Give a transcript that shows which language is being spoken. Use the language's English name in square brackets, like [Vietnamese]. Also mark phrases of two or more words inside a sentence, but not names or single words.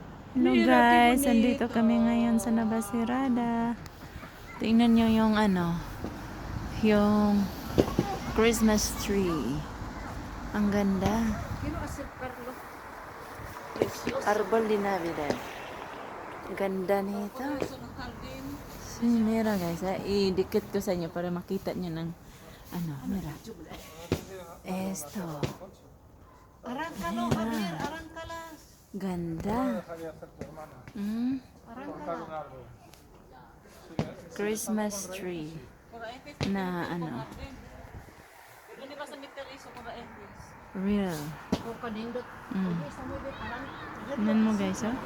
[Filipino] Hello guys, andito kami ngayon sa Navasirada. Tingnan nyo yung yung [English] Christmas tree. [Filipino] Ang ganda. [Spanish] Arbol de Navidad. [Filipino] Ganda nito. Mira guys, idikit ko sa inyo para makita nyo ng mira. [Spanish] Esto. Arráncalo, Javier, arráncalas. [Filipino] Ganda. [English] Christmas tree [Filipino] na real. Tingnan mo guys, oh.